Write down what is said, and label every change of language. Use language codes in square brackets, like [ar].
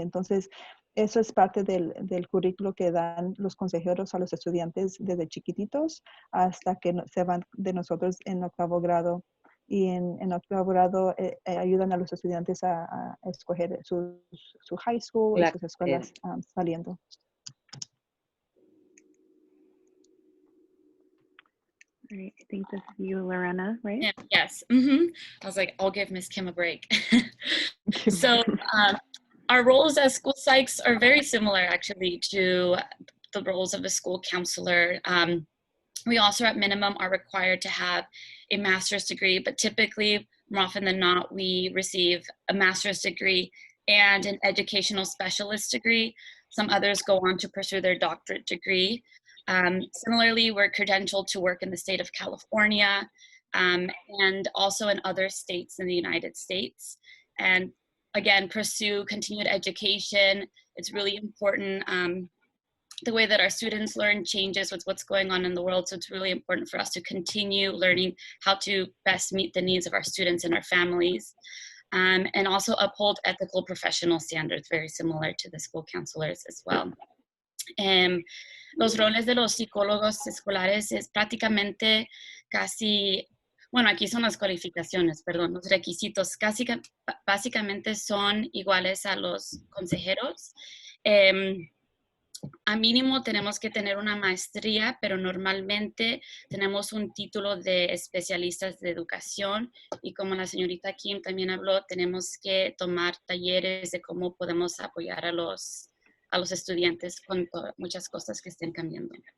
[es] Entonces, eso es parte del currículo que dan los consejeros a los estudiantes desde chiquititos hasta que se van de nosotros en octavo grado. Y en octavo grado ayudan a los estudiantes a escoger su high school y sus escuelas saliendo. [en] All right, I think this is you, Lorena, right? Yes. I was like, I'll give Miss Kim a break. So our roles as school psychs are very similar, actually, to the roles of a school counselor. We also, at minimum, are required to have a master's degree, but typically, more often than not, we receive a master's degree and an educational specialist degree. Some others go on to pursue their doctorate degree. Similarly, we're credentialed to work in the state of California and also in other states in the United States. And again, pursue continued education. It's really important. The way that our students learn changes with what's going on in the world. So it's really important for us to continue learning how to best meet the needs of our students and our families. And also uphold ethical professional standards, very similar to the school counselors as well. [es] Los roles de los psicólogos escolares es prácticamente casi, bueno, aquí son las cualificaciones, perdón, los requisitos, básicamente son iguales a los consejeros. A mínimo tenemos que tener una maestría, pero normalmente tenemos un título de especialistas de educación, y como la señorita Kim también habló, tenemos que tomar talleres de cómo podemos apoyar a los estudiantes con muchas cosas que estén cambiando.